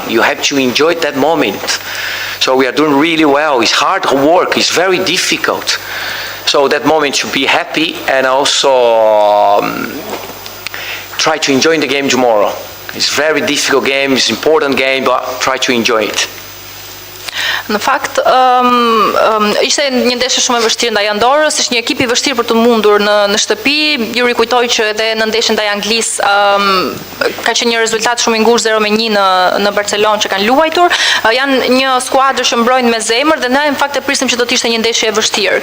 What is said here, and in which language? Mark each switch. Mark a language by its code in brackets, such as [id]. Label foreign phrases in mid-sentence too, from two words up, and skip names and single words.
[en] You have to enjoy that moment. So we are doing really well. It's hard work, it's very difficult. So that moment should be happy, and also try to enjoy the game tomorrow. It's a very difficult game, it's an important game, but try to enjoy it. [sq] Në fakt, ishte një ndeshje shumë e vështirë ndaj Andorrës, ishte një ekip I vështirë për të mundur në shtëpi. Ju rikujtoj që edhe në ndeshjen ndaj Anglisë ka qenë një rezultat shumë I ngushtë 0-1 në Barcelonë që kanë luajtur. Janë një skuadër që mbrojnë me zemër dhe ne në fakt e prisnim që do të ishte një ndeshje e vështirë.